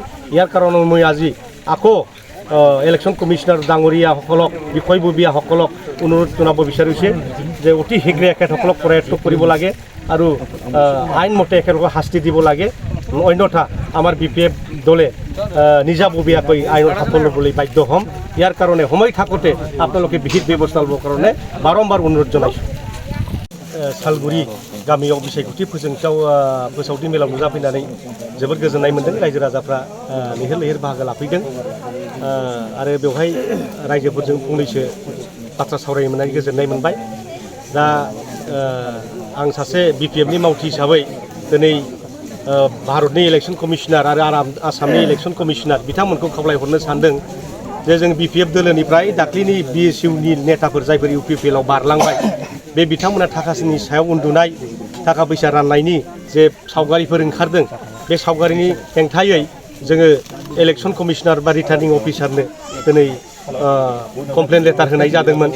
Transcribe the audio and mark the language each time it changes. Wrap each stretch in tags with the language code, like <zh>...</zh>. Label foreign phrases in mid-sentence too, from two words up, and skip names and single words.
<as>ইয়াৰ কাৰণে মই আজি আকৌ</as> <en>election commissioner</en> <as>ডাঙৰীয়াসকলক বিষয়ববীয়াসকলক অনুৰোধ জনাব বিচাৰিছে যে অতি শীঘ্ৰে এখেতসকলক কৰায়ত্ব কৰিব লাগে আৰু আইনমতে এখেতসকলক শাস্তি দিব লাগে, অন্যথা আমাৰ BPF দলে নিজাববীয়াকৈ আইনৰ হাতত ল'বলৈ বাধ্য হ'ম। ইয়াৰ কাৰণে সময় থাকোঁতে আপোনালোকে বিহিত ব্যৱস্থা ল'বৰ কাৰণে বাৰম্বাৰ অনুৰোধ জনাইছোঁ।</as> <brx>सालगुरि गामियाव बिसायख'थि फोसावथि मेलाव नुजाफैनानै जोबोद गोजोननाय मोन्दों। रायजो राजाफ्रा लैहोर लैहोर बाहागो लाफैदों आरो बेवहाय रायजोफोरजों फंनैसो बाथ्रा सावरायनो मोननानै गोजोननाय मोनबाय। दा आं सासे BPFनि मावथि हिसाबै दिनै भारतनि</brx> <en>election commissioner</en> <brx>आरो आसामनि</brx> <en>election commissioner</en> <brx>बिथांमोनखौ खावलायहरनो सानदों जे जों BPF दोलोनिफ्राय दाख्लिनि BSUनि नेताफोर जायफोर UPPLआव बारलांबाय बे बिथांमोना थाखानि सायाव उन्दुनाय थाखा फैसा राननायनि जे सावगारिफोर ओंखारदों, बे सावगारिनि हेंथायै जोङो</brx> <en>election commissioner</en> <brx>बा</brx> <en>returning officer</en> <brx>दिनै</brx> <en>complaint letter</en> <brx>होनाय जादोंमोन।</brx>